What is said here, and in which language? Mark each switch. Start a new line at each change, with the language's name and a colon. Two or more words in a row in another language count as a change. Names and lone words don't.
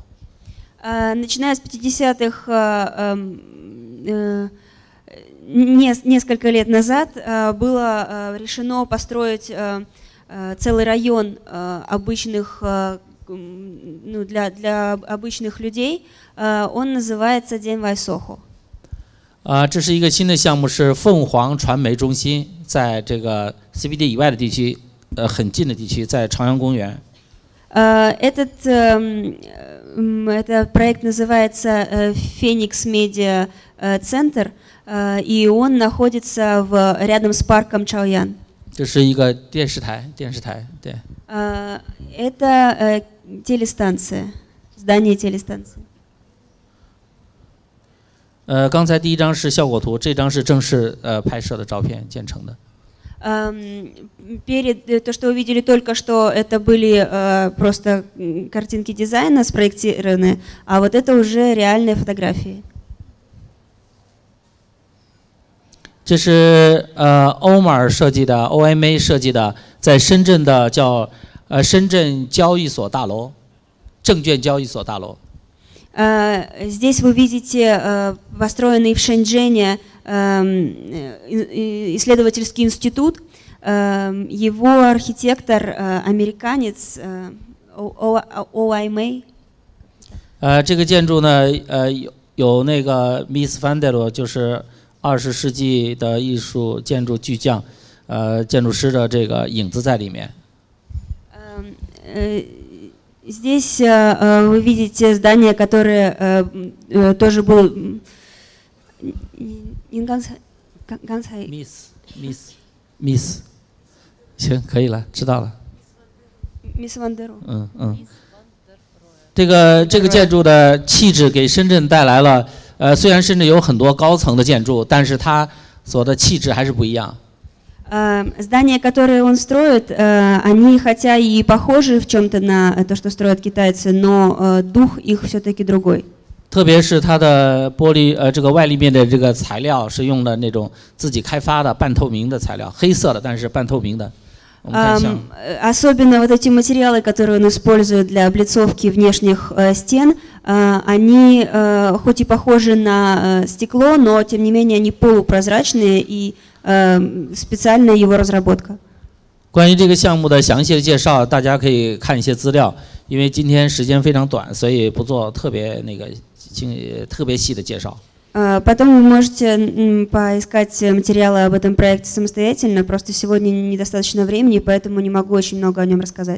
Russian: Начиная с 50-х, несколько лет назад было решено построить целый район обычных, для обычных людей. Он называется Денвай Сохо.
Chinese: 这是一个新的项目，是凤凰传媒中心，在这个 CBD 以外的地区，很近的地区，在朝阳公园。
Russian: Это проект называется Phoenix Media Center, и он находится рядом с парком Чаоян.
Chinese: 这是一个电视台，对。
Russian: Это телестанция, здание телестанции.
Chinese: 刚才第一张是效果图，这张是正式拍摄的照片建成的。
Russian: То, что вы видели только что, это были просто картинки дизайна спроектированные, а вот это уже реальные фотографии.
Chinese: 这是欧马尔设计的 OMA 设计的，在深圳的叫深圳交易所大楼，证券交易所大楼。
Russian: Здесь вы видите построенный в Шэньчжэне исследовательский институт. Его архитектор американец OMA.
Chinese: 这个建筑呢，有那个 Miss Van der Rohe， 就是20世纪的艺术建筑巨匠，建筑师的这个影子在里面。
Russian: Здесь вы видите здание, которое тоже было...
Chinese: Miss， 行，可以了，知道了。 Miss Van der Rohe。这个建筑的气质给深圳带来了，虽然深圳有很多高层的建筑，但是它所的气质还是不一样。
Russian: Здания, которые он строит, они хотя и похожи в чем-то на то, что строят китайцы, но дух их все-таки другой.
Chinese: 特别是它的玻璃，这个外立面的这个材料是用的那种自己开发的半透明的材料，黑色的，但是半透明的，
Russian: Особенно вот эти материалы, которые он использует для облицовки внешних стен, они хоть и похожи на стекло, но тем не менее они полупрозрачные и специальная его разработка.
Chinese: 关于这个项目的详细的介绍，大家可以看一些资料。因为今天时间非常短，所以不做特别细的介绍。
Russian: Потом вы можете поискать материалы об этом проекте самостоятельно. Просто сегодня недостаточно времени, поэтому не могу очень много о нем рассказать.